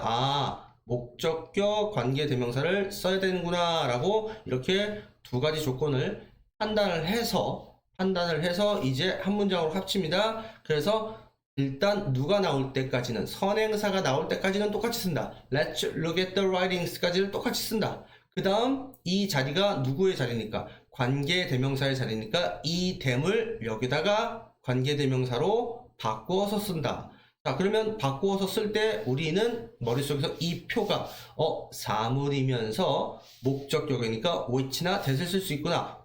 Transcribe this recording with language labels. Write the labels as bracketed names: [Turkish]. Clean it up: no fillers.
[Korean] 아, 목적격 관계대명사를 써야 되는구나 라고 이렇게 두 가지 조건을 판단을 해서 이제 한 문장으로 합칩니다. 그래서 일단 누가 나올 때까지는 선행사가 나올 때까지는 똑같이 쓴다. [English] Let's look at the writings [Korean] 까지를 똑같이 쓴다. 그 다음 이 자리가 누구의 자리니까 관계대명사의 자리니까 이 them을 여기다가 관계대명사로 바꾸어서 쓴다. 자, 그러면 바꾸어서 쓸 때 우리는 머릿속에서 이 표가 사물이면서 목적격이니까 which나 that을 쓸 수 있구나.